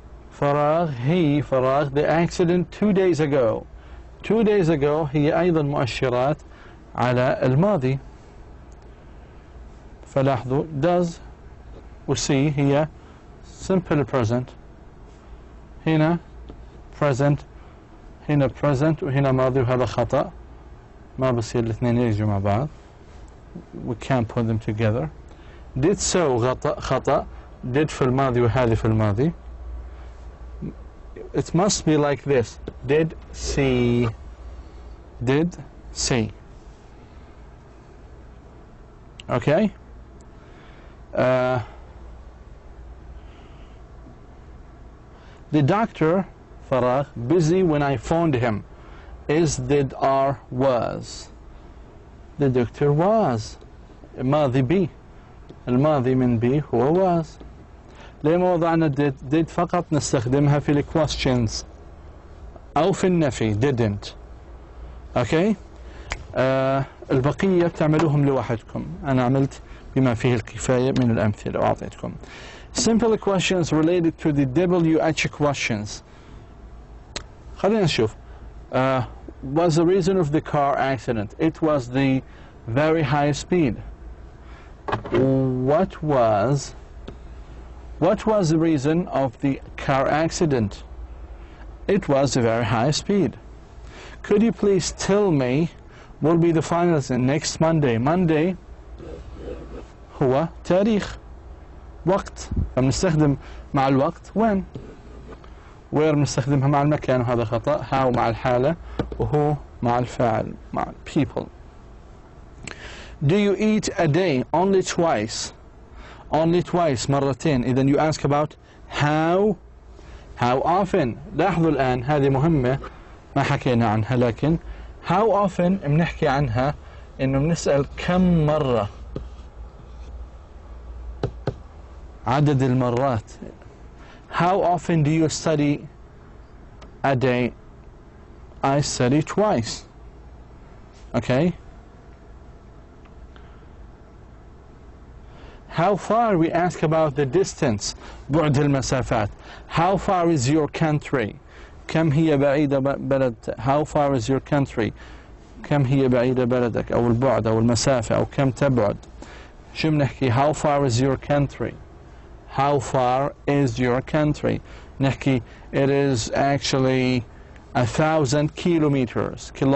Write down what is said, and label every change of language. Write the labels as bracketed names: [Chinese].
[English] فراغ the accident 2 days ago. [Arabic] 2 days ago هي أيضا مؤشرات على الماضي. فلاحظوا does و see هي simple present. هنا present، هنا present، وهنا ماضي، وهذا خطأ. ما بصير الاثنين يجوا مع بعض. [English] We can't put them together. Did so خطأ. [Arabic] Did في الماضي وهذه في الماضي. [English] It must be like this. Did see. Did see. Okay? The doctor, فراغ, busy when I phoned him. Is, did, are, was. The doctor was. الماضي be. [Arabic] الماضي من be هو was. ليه ما وضعنا did فقط نستخدمها في ال questions أو في النفي didn't. Okay? البقية بتعملوهم لوحدكم. أنا عملت بما فيه الكفاية من الأمثلة وأعطيتكم. [English] Simple questions related to the WH questions. [Arabic] خلينا نشوف. [English] Was the reason of the car accident? It was the very high speed. What was the reason of the car accident? It was a very high speed. Could you please tell me will be the final lesson next Monday. [Arabic] Monday هو تاريخ وقت، فبنستخدم مع الوقت when. where بنستخدمها مع المكان وهذا خطأ. how مع الحالة، وهو مع الفاعل مع people. [English] Do you eat a day only twice? Only twice مرتين. إذا you ask about how often. [Arabic] لاحظوا الآن هذه مهمة ما حكينا عنها، لكن how often بنحكي عنها إنه بنسأل كم مرة، عدد المرات. [English] How often do you study a day? I study twice. Okay. How far, we ask about the distance. [Arabic] بعد المسافات. [English] How far is your country? [Arabic] كم هي بعيدة بلد. [English] How far is your country? [Arabic] كم هي بعيدة بلدك، أو البعد أو المسافة، أو كم تبعد. شو بنحكي؟ [English] How far is your country? How far is your country? نحكي it is actually 1,000 kilometers.